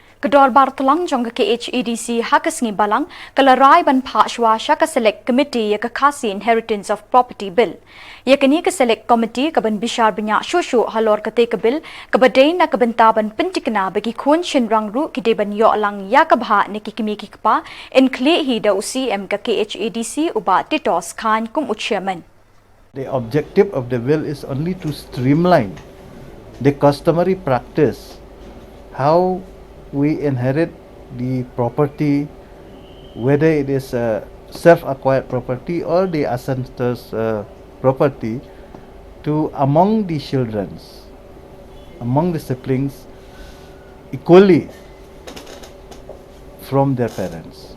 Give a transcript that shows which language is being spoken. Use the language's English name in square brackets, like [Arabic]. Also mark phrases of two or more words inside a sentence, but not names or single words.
[Khasi] Kedor Bartlang jong ke HEDC hakasngi balang kalarai ban phah shwa shaka [English] select committee [Khasi] ya [English] khasi inheritance of property bill. [Khasi] Ya kini ke [English] select committee [Khasi] kaban bishar bniah shuh halor kate ke bill kabadai na kabentaban pentikna bagi khun shynrang ru kideban yo lang ya ka bhah ne kikimi kikpa enkle hi da UCM ka HEDC uba titos khan kum chairman. [English] The objective of the bill is only to streamline the customary practice, how we inherit the property, whether it is self-acquired property or the ancestors' property, to among the children, among the siblings, equally from their parents.